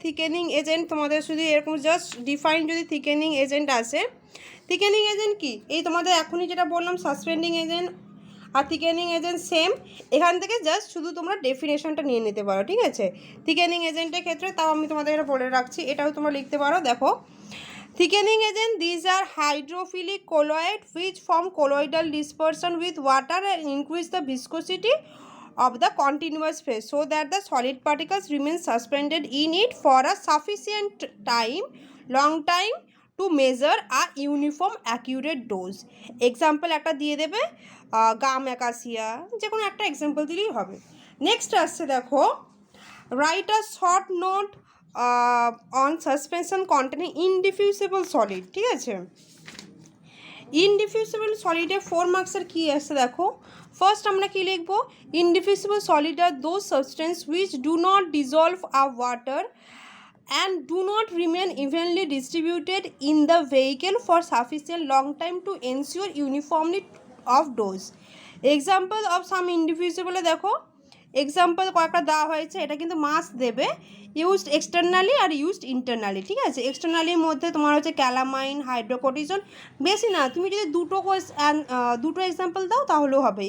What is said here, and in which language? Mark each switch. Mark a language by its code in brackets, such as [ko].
[bn] Thickening agent তোমাদের শুধু এরকম জাস্ট ডিফাইন যদি থিকেনিং এজেন্ট আসে, থিকেনিং এজেন্ট কি, এই তোমাদের এখনই যেটা বললাম সাসপেন্ডিং এজেন্ট আর থিকেনিং এজেন্ট সেম, এখান থেকে জাস্ট শুধু তোমরা ডেফিনেশনটা নিয়ে নিতে পারো, ঠিক আছে। থিকেনিং এজেন্টের ক্ষেত্রে তাও আমি তোমাদের এটা বলে রাখছি, এটাও তোমরা লিখতে পারো। [en] দেখো thickening agent, these are hydrophilic colloid which form colloidal dispersion with water and increase the viscosity of the continuous phase so that the solid particles remain suspended in it for a sufficient time, long time to measure a uniform accurate dose. [bn] Example একটা দিয়ে দেবে, গাম অ্যাকাসিয়া, যে কোনো একটা example দিলেই হবে। Next আসছে দেখো [en] write a short note on suspension containing indiffusible solid, [bn] ঠিক আছে। ইনডিফিউসিবল সলিডে 4 মার্কসের কী আসছে দেখো। ফার্স্ট আমরা কী লিখবো, [en] Indiffusible solid আর those substance which do not dissolve a water and do not remain evenly distributed in the vehicle for sufficient long time to ensure uniformity of dose. Example of some indivisible [bn] দেখো, example কয়েকটা দেওয়া হয়েছে, এটা কিন্তু mask দেবে, used externally are used internally, ঠিক আছে। এক্সটার্নালির মধ্যে তোমার হচ্ছে ক্যালামাইন, হাইড্রোকোর্টিজন, বেশি না, তুমি যদি দুটো এক্সাম্পল দাও তাহলেও হবে।